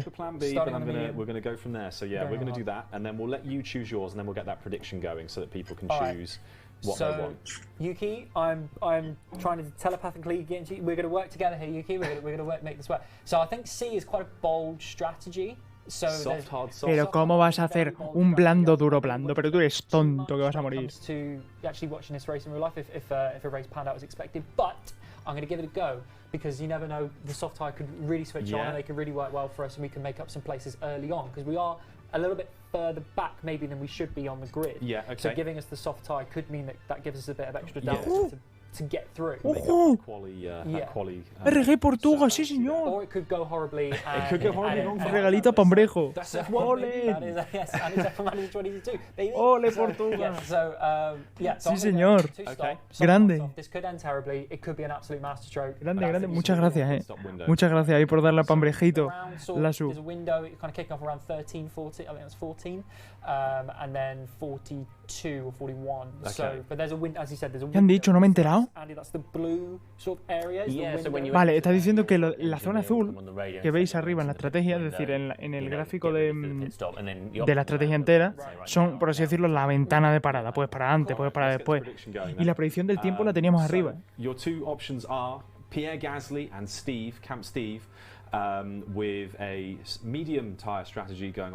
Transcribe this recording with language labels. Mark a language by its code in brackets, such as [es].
[en] Stick a plan B, but we're going to go from there. So yeah, we're going to do that, and then we'll let you choose yours, and then we'll get that prediction going so that people can choose what they want. Yuki, I'm trying to telepathically get into you. We're going to work together here, Yuki. We're going to make this work. So I think C is quite a bold strategy. So Soft, hard, soft. [es] Pero ¿cómo vas a hacer un blando, duro, blando? Pero tú eres tonto que vas a morir. [en] To actually watching this race in real life, if a race panned out as expected, but I'm going to give it a go because you never know, the soft tyre could really switch on and they could really work well for us, and we can make up some places early on because we are a little bit further back maybe than we should be on the grid. Yeah, okay. So giving us the soft tyre could mean that gives us a bit of extra doubt to get through. [es] RG Portugal, sí señor. [en] Or it could go horribly. It could go horribly wrong. [es] Regalito a Pambrejo. [en] Ole. Yes, and it's F1 Manager 22. Baby. [es] Ole Portugal. [en] Yeah, so [es] sí señor. Grande. [en] This could end terribly. It could be an absolute masterstroke. [es] Grande. Muchas gracias, Muchas gracias ahí por darle a Pambrejito. [en] There's a window kind of kicking off around 13, 14. I think that's 14, and then 42 or 41. Okay. So, but there's a window, as you said, there's a window. [es] ¿Qué han dicho? ¿No me he enterado? [en] Andy, that's the blue sort of area. [es] Vale, está diciendo que la zona azul que veis arriba en la estrategia, es decir, en el gráfico de la estrategia entera, son, por así decirlo, la ventana de parada. Puedes parar antes, puedes parar después. Y la predicción del tiempo la teníamos arriba. [en] Your two options are Pierre Gasly and Camp Steve, with a medium tire strategy going on.